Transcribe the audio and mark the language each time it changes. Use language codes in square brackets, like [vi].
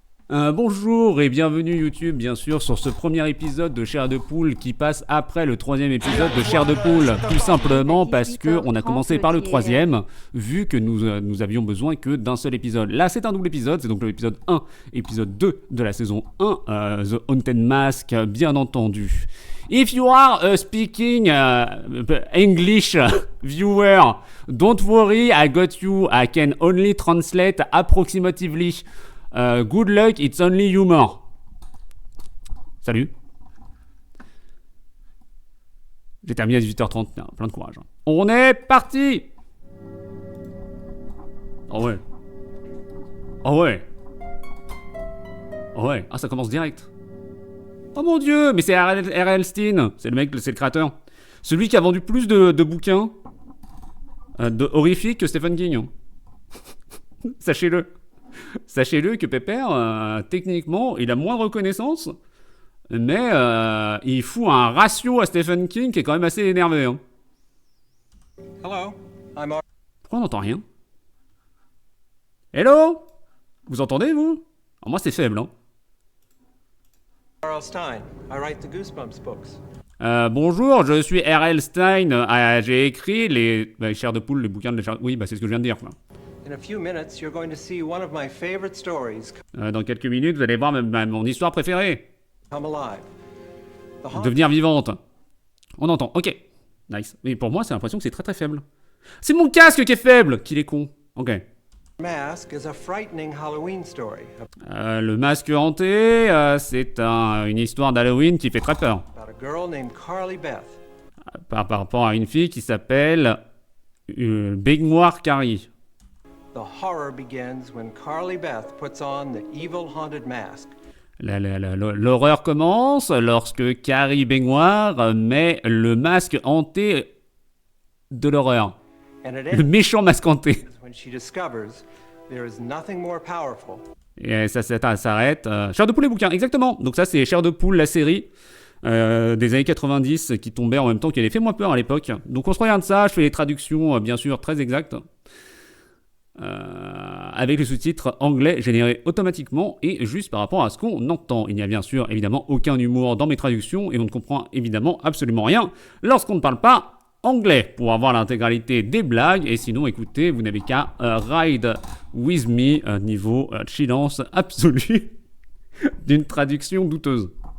[fr] Bonjour et bienvenue YouTube, bien sûr, sur ce premier épisode de Chair de Poule qui passe après le troisième épisode de Chair de Poule. Tout simplement parce que on a commencé par le troisième, vu que nous avions besoin que d'un seul épisode. Là, c'est un double épisode, c'est donc l'épisode 1, épisode 2 de la saison 1, The Haunted Mask, bien entendu. [en] If you are speaking English viewer, don't worry, I got you. I can only translate approximatively. Good luck, it's only humor. [fr] Salut. J'ai terminé à 18h30, plein de courage. On est parti. Oh ouais. Oh ouais. Oh ouais. Ah, ça commence direct. Oh mon dieu, mais c'est R.L. Stine. C'est le mec, c'est le créateur. Celui qui a vendu plus de bouquins horrifiques que Stephen King. Sachez-le. Sachez-le que Pépère, techniquement, il a moins de reconnaissance, mais il fout un ratio à Stephen King qui est quand même assez énervé. Hein. [en] Hello, [fr] Pourquoi on n'entend rien? Hello? Vous entendez, vous? Alors moi, c'est faible. Hein. R.L. Stein. [en] I write the Goosebumps books. [fr] Bonjour, je suis R.L. Stein. J'ai écrit les chairs de poule, les bouquins de la chair... Oui, bah c'est ce que je viens de dire. Quoi. [en] In a few minutes, you're going to see one of my favorite stories [fr] Dans quelques minutes, vous allez voir mon histoire préférée. [en] come alive. The Haunted [fr] Devenir vivante. On entend, ok. Nice. Mais pour moi, c'est l'impression que c'est très très faible. C'est mon casque qui est faible, qu'il est con. Ok. [en] Mask is a frightening Halloween story [fr] Le masque hanté, c'est une histoire d'Halloween qui fait très peur. [en] about a girl named Carly Beth. [fr] Par rapport à une fille qui s'appelle Baignoire Carrie. [en] The horror begins when Carly Beth puts on the evil haunted mask. [fr] L'horreur commence lorsque Carrie Baignoire met le masque hanté de l'horreur. [en] And it [fr] Le [en] ends [fr] méchant masque hanté. [en] when she discovers there is nothing more powerful [fr] Et ça s'arrête. Chair de poule et bouquins, exactement. Donc ça, c'est Chair de poule, la série des années 90 qui tombait en même temps, qui avait fait moins peur à l'époque. Donc on se regarde ça, je fais les traductions, bien sûr, très exactes. Avec les sous-titres anglais générés automatiquement et juste par rapport à ce qu'on entend. Il n'y a bien sûr évidemment aucun humour dans mes traductions et on ne comprend évidemment absolument rien lorsqu'on ne parle pas anglais pour avoir l'intégralité des blagues. Et sinon, écoutez, vous n'avez qu'à [en] ride with me [fr] niveau chillance absolue d'une traduction douteuse.